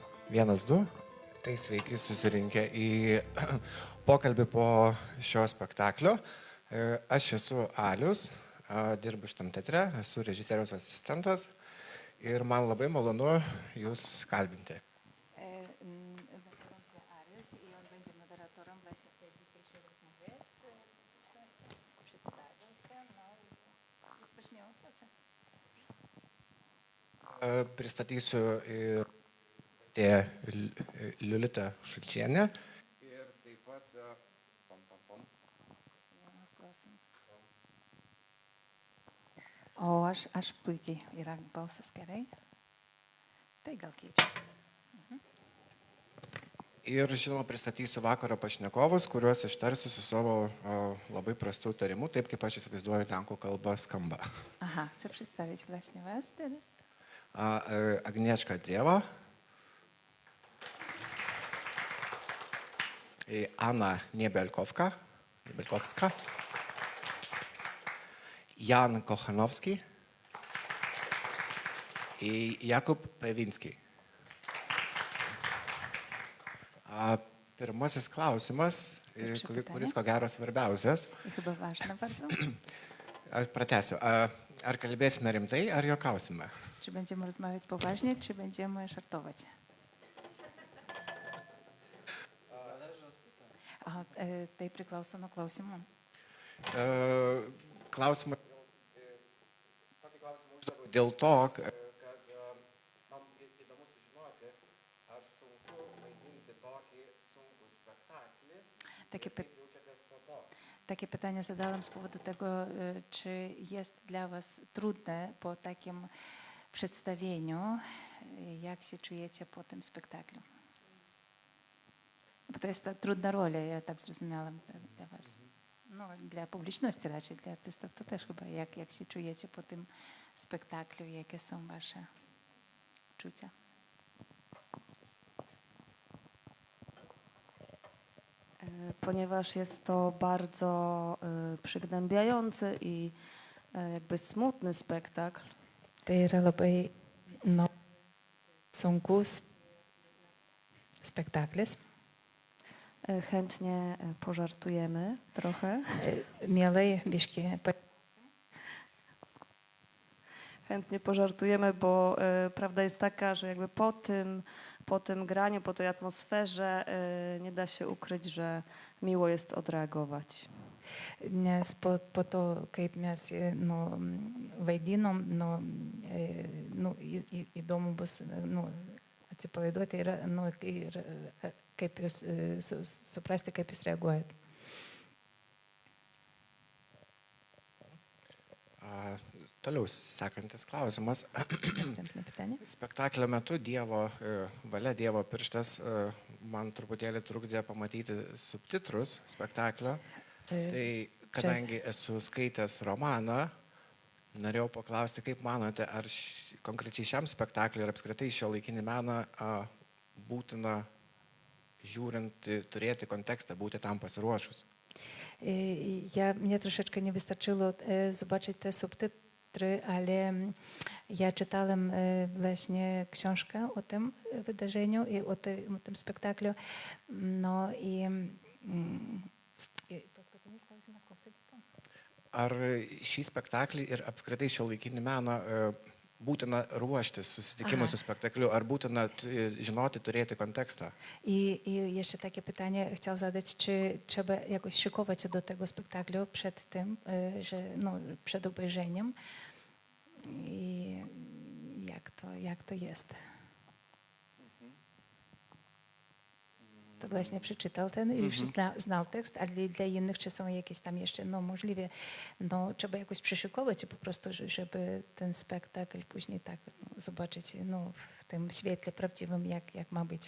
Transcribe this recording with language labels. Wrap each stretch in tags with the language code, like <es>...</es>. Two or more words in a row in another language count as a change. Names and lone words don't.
<lt>Vienas, du. Tai sveiki susirinkę į pokalbį po šio spektaklio. Aš esu Alius, dirbu šitam teatre, esu režisieriaus asistentas ir man labai malonu jūs kalbinti.</lt> <pl>Nazywam się Arius i on będzie moderatorem właśnie w tej dzisiejszej rozmowie. Przedstawia się, no i rozpoczniemy pracę.</pl> <lt>Pristatysiu ir Liulita Šulčienė. Ir taip pat</lt> <pl>Z głosem.</pl> <lt>O, aš puikiai yra balsas gerai. Tai gal keičia. Ir žinoma, pristatysiu vakaro pašnekovus, kuriuos ištarsiu su savo labai prastu tarimu, taip kaip aš įsivaizduoju lenkų kalba skamba.</lt> <pl>Aha, chcę przedstawić właśnie was teraz. Agnieszka Dziewa, Anna Niebelkowska, Jan Kochanowski i Jakub Pewinski.</pl> <lt>Pirmasis klausimas, kuris ko gero svarbiausias.</lt> <pl>I chyba ważne bardzo.</pl> <lt>Aš pratęsiu. Ar kalbėsime rimtai, ar juokausime?</lt> <pl>Czy będziemy rozmawiać poważnie, czy będziemy żartować?</pl> <lt>Aha, tai priklauso nuo klausimų. Klausimą uždaviau dėl to, kad man įdomu sužinoti, ar sunku vaidinti tokį sunkų spektaklį, kaip jaučiatės po to.</lt> <pl>Takie pytanie zadałam z powodu tego, czy jest dla was trudne po takim przedstawieniu, jak się czujecie po tym spektaklu. Bo to jest ta trudna rola, ja tak zrozumiałam dla was. No, dla publiczności raczej, dla artystów to też chyba. Jak się czujecie po tym spektaklu, jakie są wasze uczucia? Ponieważ jest to bardzo przygnębiający i jakby smutny spektakl.</pl> <lt>Tai yra labai sunkus spektaklis.</lt> <pl>Chętnie pożartujemy trochę.</pl> <lt>Mielai biški.</lt> <pl>Chętnie pożartujemy, bo prawda jest taka, że jakby po tym graniu, po tej atmosferze nie da się ukryć, że miło jest odreagować.</pl> <lt>Nes po to, kaip mes vaidinom, įdomu bus atsipalaiduoti ir kaip jūs suprasti, kaip jūs reaguojat. Toliau sekantis klausimas.</lt> <pl>Następne pytanie.</pl> <lt>Spektaklio metu Dievo valia, Dievo pirštas man truputėlį trukdė pamatyti subtitrus spektaklio. Tai kadangi esu skaitęs romaną, norėjau paklausti, kaip manote, ar konkrečiai šiam spektakliui ir apskritai šiuolaikinį meną būtina žiūrint, turėti kontekstę, būti tam pasiruošus.</lt> <pl>Mnie troszeczkę nie wystarczyło zobaczyć te subtytry, ale ja czytałem właśnie książkę o tym wydarzeniu i o tym spektaklu. No i</pl> <lt>Ar šį spektaklį ir apskritai šiuolaikinį meną būtina ruoštis susitikimui su spektakliu, ar būtina žinoti, turėti kontekstą?</lt> <pl>I jeszcze takie pytanie chciał zadać, czy trzeba jakoś szykować się do tego spektaklu przed tym, przed obejrzeniem i jak to jest? To właśnie przeczytał ten, już znał tekst, ale dla innych czy są jakieś tam jeszcze, możliwie, trzeba jakoś przyszykować się po prostu, żeby ten spektakl później tak zobaczyć, w tym świetle prawdziwym, jak ma być.</pl>